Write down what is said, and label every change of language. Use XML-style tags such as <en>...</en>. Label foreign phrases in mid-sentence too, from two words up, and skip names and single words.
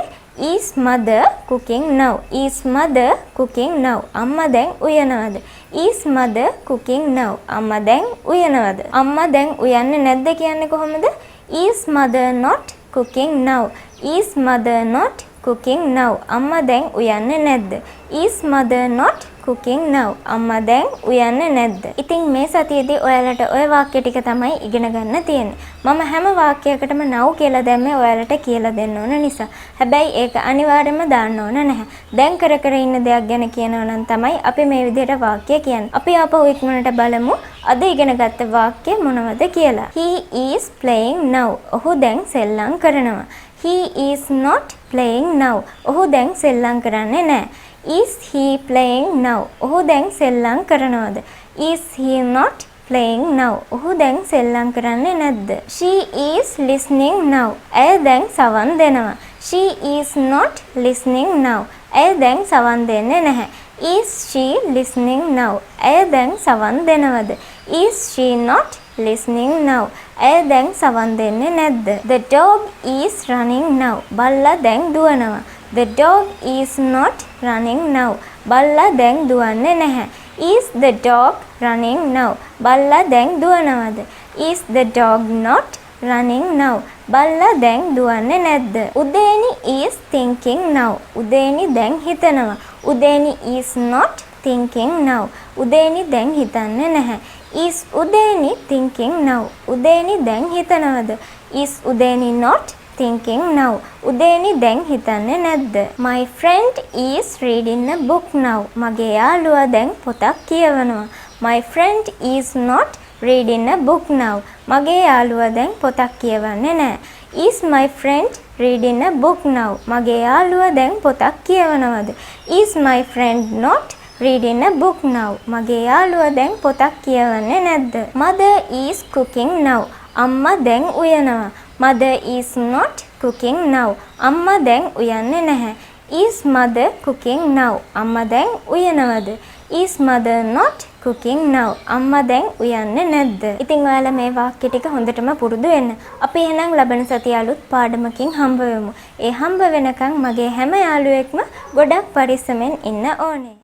<en>Is mother cooking now? Is mother cooking now?</en> <si>අම්මා දැන් උයනවද?</si> <en>Is mother cooking now?</en> <si>අම්මා දැන් උයනවද? අම්මා දැන් උයන්නේ නැද්ද කියන්නේ කොහොමද?</si> <en>Is mother not cooking now? Is mother not cooking now?</en> <si>අම්මා දැන් උයන්නේ නැද්ද?</si> <en>Is mother not cooking now?</en> <si>අම්මා දැන් උයන්නේ නැද්ද? ඉතින් මේ සතියේදී ඔයාලට ওই වාක්‍ය ටික තමයි ඉගෙන ගන්න තියෙන්නේ. මම හැම වාක්‍යයකටම now කියලා දැම්මේ ඔයාලට කියලා දෙන්න ඕන නිසා. හැබැයි ඒක අනිවාර්යයෙන්ම දාන්න ඕන නැහැ. දැන් කර ඉන්න දෙයක් ගැන කියනවා නම් තමයි අපි මේ විදිහට වාක්‍ය කියන්නේ. අපි ආපහු ඉක්මනට බලමු අද ඉගෙනගත්ත වාක්‍ය මොනවද කියලා.</si> <en>He is playing now.</en> <si>ඔහු දැන් සෙල්ලම් කරනවා.</si> <en>He is not playing now.</en> <si>ඔහු දැන් සෙල්ලම් කරන්නේ නැහැ.</si> <en>Is he playing now?</en> <si>ඔහු දැන් සෙල්ලම් කරනවද?</si> <en>Is he not playing now?</en> <si>ඔහු දැන් සෙල්ලම් කරන්නේ නැද්ද?</si> <en>She is listening now.</en> <si>ඇය දැන් සවන් දෙනවා.</si> <en>She is not listening now.</en> <si>ඇය දැන් සවන් දෙන්නේ නැහැ.</si> <en>Is she listening now?</en> <si>ඇය දැන් සවන් දෙනවද?</si> <en>Is she not listening now?</en> <si>ඇය දැන් සවන් දෙන්නේ නැද්ද?</si> <en>The dog is running now.</en> <si>බල්ලා දැන් දුවනවා.</si> <en>The dog is not running now.</en> <si>බල්ලා දැන් දුවන්නේ නැහැ.</si> <en>Is the dog running now?</en> <si>බල්ලා දැන් දුවනවද?</si> <en>Is the dog not running now?</en> <si>බල්ලා දැන් දුවන්නේ නැද්ද? උදේනි</si> <en>is thinking now.</en> <si>උදේනි දැන් හිතනවා. උදේනි</si> <en>is not thinking now.</en> <si>උදේනි දැන් හිතන්නේ නැහැ.</si> <en>Is උදේනි thinking now?</en> <si>උදේනි දැන් හිතනවද?</si> <en>Is උදේනි not thinking now?</en> <si>උදේනි දැන් හිතන්නේ නැද්ද?</si> <en>My friend is reading a book now.</en> <si>මගේ යාළුවා දැන් පොතක් කියවනවා.</si> <en>My friend is not reading a book now.</en> <si>මගේ යාළුවා දැන් පොතක් කියවන්නේ නැහැ.</si> <en>Is my friend reading a book now?</en> <si>මගේ යාළුවා දැන් පොතක් කියවනවද?</si> <en>Is my friend not reading a book now?</en> <si>මගේ යාළුවා දැන් පොතක් කියවන්නේ නැද්ද?</si> <en>Mother is cooking now.</en> <si>අම්මා දැන් උයනවා.</si> <en>Mother is not cooking now.</en> <si>අම්මා දැන් උයන්නේ නැහැ.</si> <en>Is mother cooking now?</en> <si>අම්මා දැන් උයනවද?</si> <en>Is mother not cooking now?</en> <si>අම්මා දැන් උයන්නේ නැද්ද? ඉතින් ඔයාලා මේ වාක්‍ය ටික හොඳටම පුරුදු වෙන්න. අපි එහෙනම් ලබන සතිය අලුත් පාඩමකින් හම්බ වෙමු. ඒ හම්බ වෙනකන් මගේ හැම යාළුවෙක්ම ගොඩක් පරිස්සමෙන් ඉන්න ඕනේ.</si>